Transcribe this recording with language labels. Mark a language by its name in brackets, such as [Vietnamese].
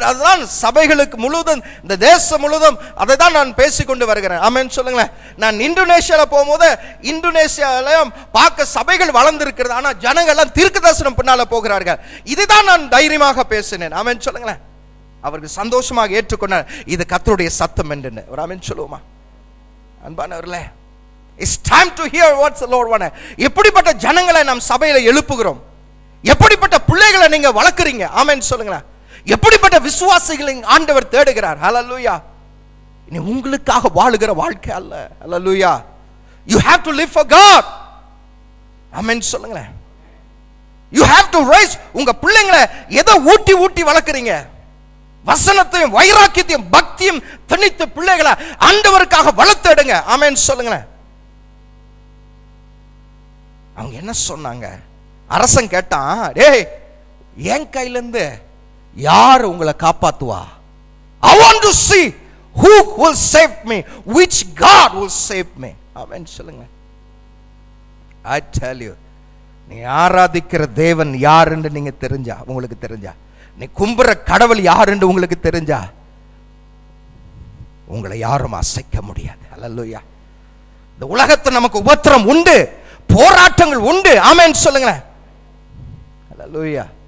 [Tamil] அதுதான் சபைகளுக்கு முழுவதும், இந்த தேசம் முழுவதும் அதை தான் நான் பேசிக்கொண்டு வருகிறேன். ஆமென் சொல்லுங்களேன். நான் இந்தோனேஷியால போகும்போது இந்தோனேஷியாலையும் பார்க்க சபைகள் வளர்ந்திருக்கிறது. ஆனா ஜனங்கள் எல்லாம் தீர்க்கதரிசனம் பின்னால போகிறார்கள். இதுதான் நான் தைரியமாக பேசினேன். ஆமென் சொல்லுங்களேன். அவர்கள் சந்தோஷமாக ஏற்றுக்கொண்டார் இது கர்த்தருடைய சத்தம் என்று. ஒரு ஆமென் சொல்லுவோமா? அன்பானவர்களே, [English] it's time to hear what the Lord wants. [Tamil] எப்படிப்பட்ட ஜனங்களை நாம் சபையில எழுப்புகிறோம்? எப்படிப்பட்ட பிள்ளைகளை நீங்க வளர்க்குறீங்க? ஆமென் சொல்லுங்களேன். எப்படிப்பட்ட விசுவாசிகளை ஆண்டவர் தேடுகிறார்? ஹல்லேலூயா. இனி உங்களுக்காக வாழுகிற வாழ்க்கை அல்ல. ஹல்லேலூயா. [English] You have to live for God. [Tamil] ஆமென் சொல்லுங்க. [English] You have to raise [Tamil] உங்க பிள்ளைகளை எதை ஊட்டி ஊட்டி வளர்க்குறீங்க? வசனத்தையும் வைராக்கியத்தையும் பக்தியும் திணித்து பிள்ளைகளை ஆண்டவருக்காக வளர்த்தெடுங்க. ஆமென் சொல்லுங்க. அவங்க என்ன சொன்னாங்க? அரசன் கேட்டான், டேய் என் கையில இருந்து யார் உங்களை காப்பாத்துவா? [English] I want to see who will save me, which God will save me. [Tamil] ஆமென் சொல்லுங்க. [English] I tell you, [Tamil] நீ ஆராதிக்கிற தேவன் யார் என்று நீங்க தெரிஞ்சா, உங்களுக்கு தெரிஞ்சா, நீ கும்புற கடவுள் யார் என்று உங்களுக்கு தெரிஞ்சா, உங்களை யாரும் அசைக்க முடியாது. ஹல்லேலூயா. இந்த உலகத்துல நமக்கு உபத்திரம் உண்டு, போராட்டங்கள் உண்டு. ஆமென் சொல்லுங்க. ஹல்லேலூயா.